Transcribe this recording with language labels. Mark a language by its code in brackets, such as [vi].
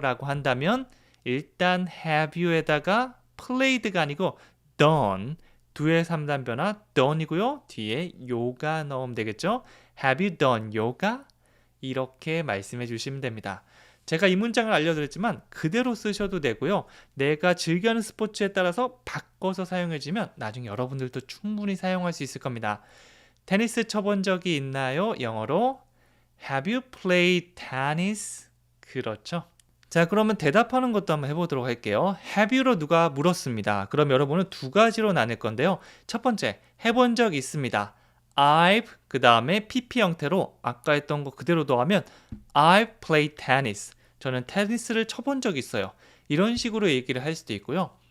[ko] 라고 한다면 일단 have you에다가 played가 아니고 done, 두의 3단 변화 done이고요. 뒤에 요가 넣으면 되겠죠. [en] Have you done yoga? [ko] 이렇게 말씀해 주시면 됩니다. 제가 이 문장을 알려드렸지만 그대로 쓰셔도 되고요. 내가 즐겨하는 스포츠에 따라서 바꿔서 사용해주면 나중에 여러분들도 충분히 사용할 수 있을 겁니다. 테니스 쳐본 적이 있나요? [en] 영어로 Have you played tennis? [ko] 그렇죠. 자, 그러면 대답하는 것도 한번 해보도록 할게요. Have you로 누가 물었습니다. 그럼 여러분은 두 가지로 나눌 건데요. 첫 번째, 해본 적 있습니다. I've, 그 다음에 PP 형태로 아까 했던 거 그대로 더하면 [en] I've played tennis. [ko] 저는 테니스를 쳐본 적이 있어요. 이런 식으로 얘기를 할 수도 있고요.